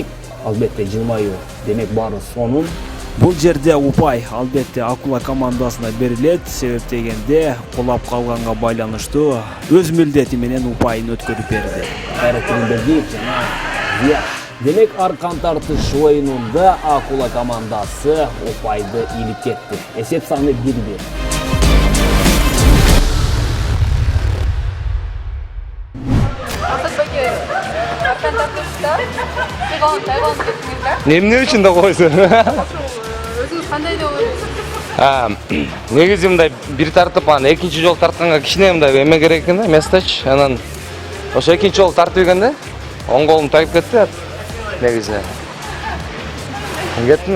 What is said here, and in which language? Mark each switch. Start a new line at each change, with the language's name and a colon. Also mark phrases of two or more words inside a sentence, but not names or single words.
Kyrgyz: Албетте жылмаю демек баары сонун. Бул жерде упай албетте Акула командасына берилет, себеп дегенде кулап калганга байланыштуу өз милдети менен упайын өткөрүп берди. Кайрат Тиринбердиев жана Зияш. Демек аркан тартыш оюнунда Акула командасы упайды илип кетти. Эсеп саны 1-1.
Uzbek: Arkan tartışta taygon ketdingizlar.
Kyrgyz: Эмне үчүн да койсун? Өзүңүз кандай деп ойлойсуз? Негизи мындай бир тартып, анан экинчи жолу тартканга кичине мындай эме керек экен да, местач. Анан ошо экинчи жолу тартып ийгенде оң колум тайып кетти. Негизи. Кеттиби?